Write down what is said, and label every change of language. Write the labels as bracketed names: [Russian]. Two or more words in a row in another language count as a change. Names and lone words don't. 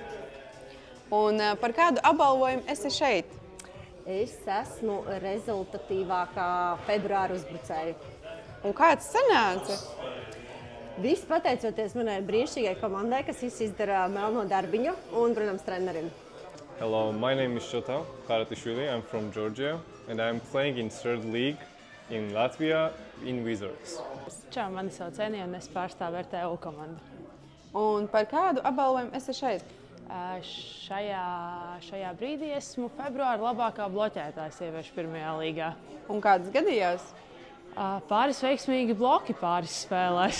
[Latvian] Un par kādu apbalvojumu esi šeit? Es esmu rezultatīvākā februāra uzbrucēja. Un kāds sanāca? Viss pateicoties manai brīnišķīgai komandai, kas izdara melno darbiņu, un, protams, trenerim. [English] Hello, my name is Shota Karatishvili. I'm from Georgia, and I'm playing in 3rd league in Latvia in Wizards. [Latvian] Čau, mani sauc Enija, un es pārstāvu RTU komandu. Un par kādu apbalvojumu esi šeit? Šajā brīdī esmu februāra labākā bloķētāja sieviešu 1. līgā. Un kādas gadījās? Pāris veiksmīgi bloki pāris spēlēs.